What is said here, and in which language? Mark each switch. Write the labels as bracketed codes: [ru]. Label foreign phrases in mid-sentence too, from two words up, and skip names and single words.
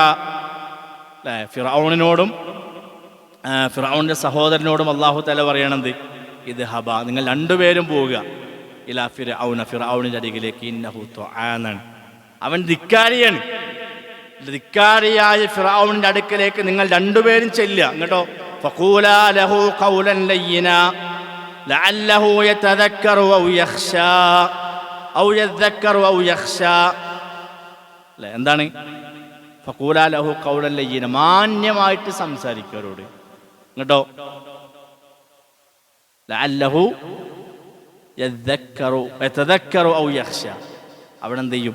[ml] ഫിർഔനിനോടും ഫിർഔന്റെ സഹോദരനോടും [ar] الله تعالى [ml] പറയണത്, ഇദ്ഹബാ, നിങ്ങൾ രണ്ടുപേരും പോവുക, [ar] إلى فرعون, [ml] ഫിർഔനിൻ്റെ അടുക്കിലേക്ക്, [ar] إنه طغى [ml] എന്നാണ്. അവൻ ധിക്കാരിയാണ്. ധിക്കാരിയായ ഫിർഔനിൻ്റെ അടുക്കലേക്ക് നിങ്ങൾ രണ്ടുപേരും ചെല്ലുക. കേട്ടോ, [ar] فقولا له قولا لينا لعله يتذكر أو يخشى أو يذكر أو يخشى. [ml] എന്താണ് [ar] فقولا له قولا لينا, [ml] മാന്യമായിട്ട് സംസാരിക്കവരോട്. [ar] കേട്ടോ, لعله يتذكر أو يخشى. [ml] അവിടെ എന്ത് ചെയ്യും?